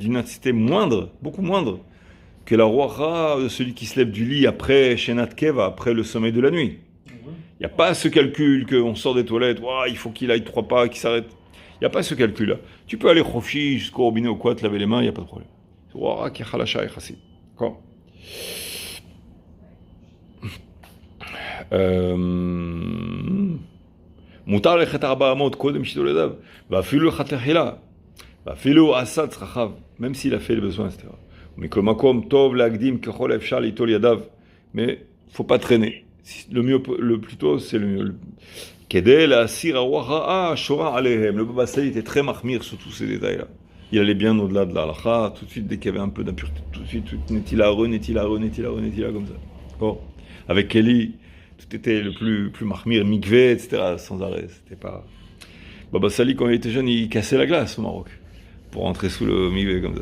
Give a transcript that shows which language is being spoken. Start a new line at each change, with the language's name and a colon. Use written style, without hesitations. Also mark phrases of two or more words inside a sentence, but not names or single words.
French: Elle est d'une intensité moindre, beaucoup moindre, que la Roara de celui qui se lève du lit après
Hebrew: שנת קבע,
French: après le sommeil de la nuit. Il n'y a pas ce calcul qu'on sort des toilettes, il faut qu'il aille 3 pas, qu'il s'arrête. Il n'y a pas ce calcul-là. Tu peux aller khofi jusqu'au robinet ou quoi, te laver les mains, il n'y a pas de problème. C'est Roara qui est Khalasha et Chassid. D'accord.
Hebrew: מותר ללכת 400 קודם שיטול ידיו, ואפילו לכתחילה, ואפילו עשה צרכיו,
French: même s'il a fait le besoin, etc.
Hebrew: מכל מקום טוב להקדים ככל האפשר ליטול ידיו,
French: mais faut pas traîner. Le mieux, le plus tôt, c'est le mieux.
Hebrew: כדי להסיר הרוח רעה השורה עליהם.
French: Le Baba Sali était très mahmir sur tous ces détails-là. Il allait bien au-delà de la halakha, tout de suite, dès qu'il y avait un peu d'impureté, tout de suite, netila, comme ça. Bon. Avec Kelly, tout était le plus mahmir, mikvé, etc., sans arrêt. C'était pas... Baba Sali, quand il était jeune, il cassait la glace au Maroc pour rentrer sous le mikvé comme ça.